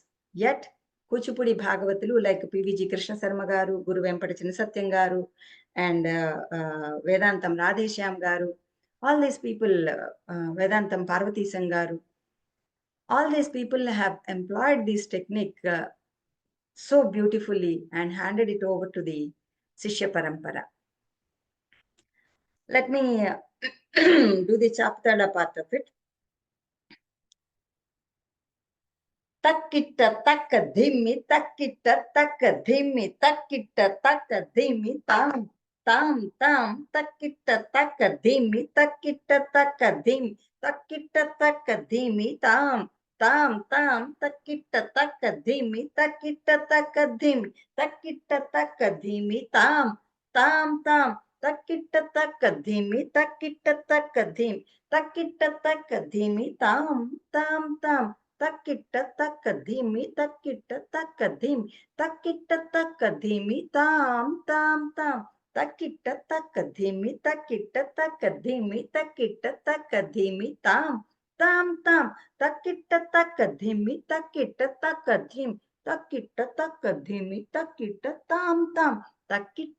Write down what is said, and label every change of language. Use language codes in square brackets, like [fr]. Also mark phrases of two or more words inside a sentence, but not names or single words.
[en] Yet, Kuchipudi Bhagavatulu like PVG Krishna Sarma Garu, Guru Vempata Chinnasatyam Garu, and Vedantam Radheshyam Garu, all these people, Vedantam Parvati Sangaru, all these people have employed this technique so beautifully and handed it over to the [sa] Sishya Parampara. [en] Let me do the Chaputala part of it. Takkitta takka dhimmi, takkitta takka dhimmi, takkitta takka dhimmi, tam, tam, tam, takkitta takka dhimmi, takkitta takka dhimmi, takkitta takka dhimmi, tam, tam, tam, takkitta takka dhimmi, takkitta takka dhimmi, takkitta takka dhimmi, tam, tam, tam, takkitta takka dhimmi, takkitta takka dhimmi, takkitta takka dhimmi, tam, tam, tam. takkitta takkadhimi, takkitta takkadhimi, takkitta takkadhimi, tam tam tam, takkitta takkadhimi, takkitta takkadhimi, takkitta takkadhimi, tam tam tam, takkitta takkadhimi, takkitta takkadhimi, takkitta takkadhimi, takkitta tam tam, takkitta